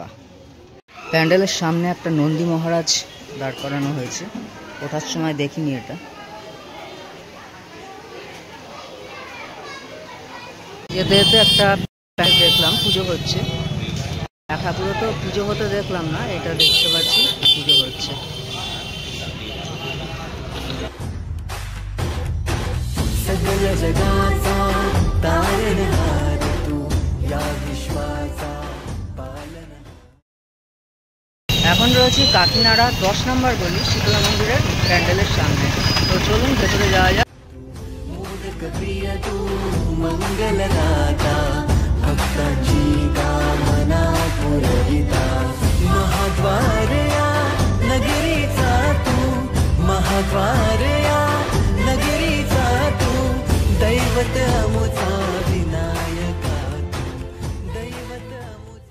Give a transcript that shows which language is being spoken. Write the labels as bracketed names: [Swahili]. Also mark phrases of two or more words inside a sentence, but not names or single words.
[Bangla] প্যান্ডেলের সামনে একটা নন্দী মহারাজ দাঁড় করানো হয়েছে, ওঠার সময় দেখিনি এটা। যেতে যেতে একটা প্যান্ডেল দেখলাম, পুজো হচ্ছে। ঠাকুরও তো পুজো হতে দেখলাম না, এটা দেখতে পাচ্ছি পুজো হচ্ছে। [Marathi] सकल जगाचा तारणहार तू या विश्वाचा पालनहार। [Bangla] এখন রয়েছি কাকিনাড়া 10 নম্বর গলি শীতলা মন্দিরের প্যান্ডেলের সামনে। তো চলুন ভেতরে যাওয়া যাক। [Marathi] मोदक प्रिय तू मंगलदाता भक्तांची कामना पुरविता महाद्वार या नगरीचा तू महाद्वार या नगरीचा तू दैवत अमुचा विनायका तू दैवत अमुचा।